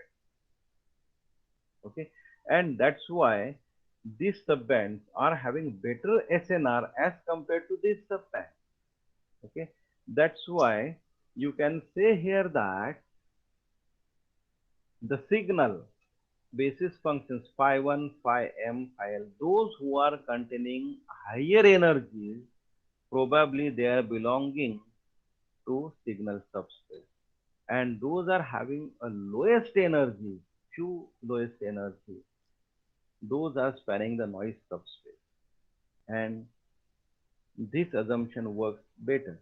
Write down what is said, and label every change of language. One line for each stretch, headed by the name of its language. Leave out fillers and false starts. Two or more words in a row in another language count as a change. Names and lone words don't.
English: Okay, and that's why these subbands are having better SNR as compared to this subband. Okay, that's why you can say here that the signal basis functions phi 1, phi m, phi l, those who are containing higher energies, probably they are belonging to signal subspace, and those are having a lowest energy, few lowest energy, those are spanning the noise subspace, and this assumption works better.